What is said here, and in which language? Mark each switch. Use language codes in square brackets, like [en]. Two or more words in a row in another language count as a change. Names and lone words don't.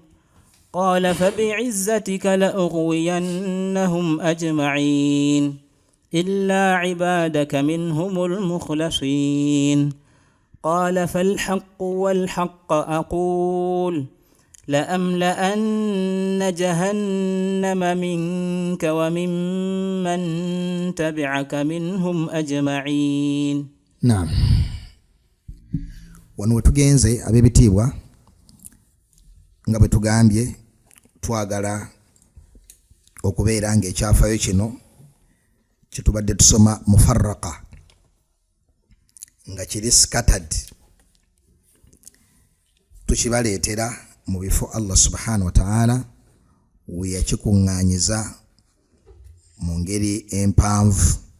[ar] قال فبعزتك لأغوينهم أجمعين إلا عبادك منهم المخلصين. قال فالحق والحق أقول لأملأن جهنم منك وممن تبعك منهم أجمعين. نعم. [lg] Wano wetugenze ab'ebitiibwa nga bwe tugambye twagala okubeera ng'ekyafayo kino kitubadde tusoma mufarraqa nga kiri scattered, tukibaleetera mu bifo [ar] الله سبحانه وتعالى [lg] we yakikuŋŋaanyiza mu ngeri empanvu.